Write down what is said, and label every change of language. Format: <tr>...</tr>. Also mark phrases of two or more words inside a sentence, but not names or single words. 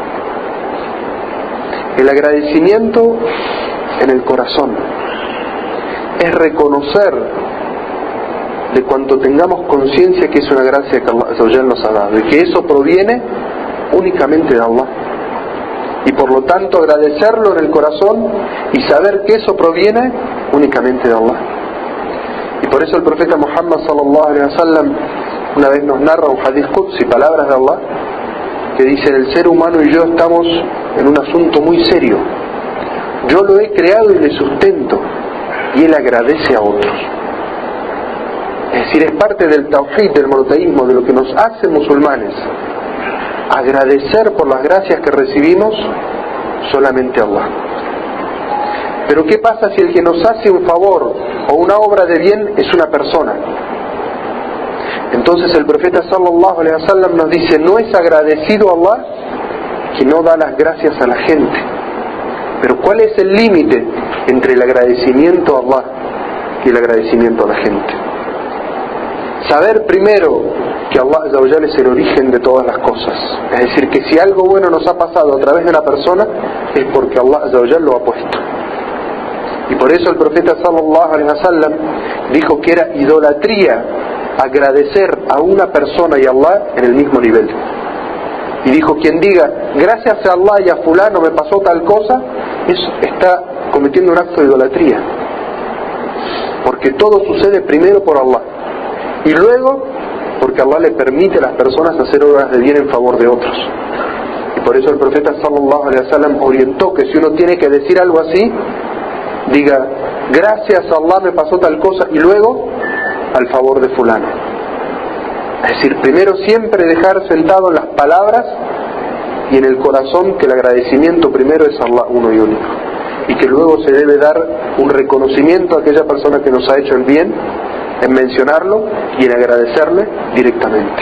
<es>El agradecimiento en el corazón es reconocer, de cuanto tengamos conciencia, que es una gracia que Allah nos ha dado, y que eso proviene únicamente de Allah, y por lo tanto agradecerlo en el corazón y saber que eso proviene únicamente de Allah. Y por eso el profeta Muhammad</es> <ar>صلى الله عليه وسلم</ar> <es>una vez nos narra un</es> <ar>حديث قدسي,</ar> <es>palabras de Allah, que dice: el ser humano y yo estamos en un asunto muy serio. Yo lo he creado y le sustento, y él agradece a otros. Es decir, es parte del tawhid, del monoteísmo, de lo que nos hace musulmanes, agradecer por las gracias que recibimos solamente a Allah. Pero ¿qué pasa si el que nos hace un favor o una obra de bien es una persona? Entonces el profeta</es> <ar>صلى الله عليه وسلم</ar> <es>nos dice: no es agradecido a Allah que no da las gracias a la gente. Pero ¿cuál es el límite entre el agradecimiento a Allah y el agradecimiento a la gente? Saber primero que</es> <ar>الله عز وجل</ar> <es>es el origen de todas las cosas. Es decir, que si algo bueno nos ha pasado a través de una persona, es porque</es> <ar>الله عز وجل</ar> <es>lo ha puesto. Y por eso el profeta</es> <ar>صلى الله عليه وسلم</ar> <es>dijo que era idolatría agradecer a una persona y a Allah en el mismo nivel. Y dijo: quien diga gracias a Allah y a fulano me pasó tal cosa, eso está cometiendo un acto de idolatría, porque todo sucede primero por Allah y luego porque Allah le permite a las personas hacer obras de bien en favor de otros. Y por eso el profeta</es> <ar>صلى الله عليه وسلم</ar> <es>orientó que si uno tiene que decir algo así, diga: gracias a Allah me pasó tal cosa, y luego al favor de fulano. Es decir, primero siempre dejar sentado en las palabras y en el corazón que el agradecimiento primero es Allah uno y único, y que luego se debe dar un reconocimiento a aquella persona que nos ha hecho el bien, en mencionarlo y en agradecerle directamente.</es>